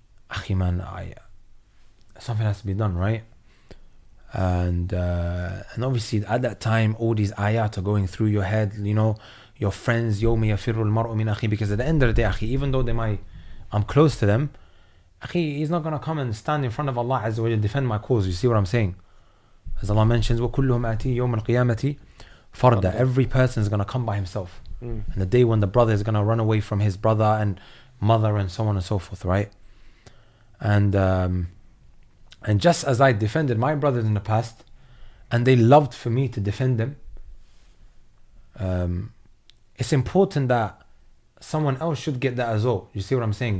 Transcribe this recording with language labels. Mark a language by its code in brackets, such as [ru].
[en] Akhi, man, something has to be done, right? And obviously at that time all these ayat are going through your head, you know, your friends, [ar] يَوْمَ يَفِرُّ الْمَرْءُ مِنْ أَخِيهِ, [en] because at the end of the day, akhi, even though I'm close to them, akhi, he's not going to come and stand in front of Allah Azza wa Jalla, defend my cause. You see what I'm saying? As Allah mentions, [ar] وَكُلُّهُمْ آتِي يَوْمَ الْقِيَامَةِ فَرْدًا. [en] Every person is going to come by himself. And the day when the brother is going to run away from his brother and mother and so on and so forth, right? And just as I defended my brothers in the past, and they loved for me to defend them, it's important that someone else should get that as well. You see what I'm saying?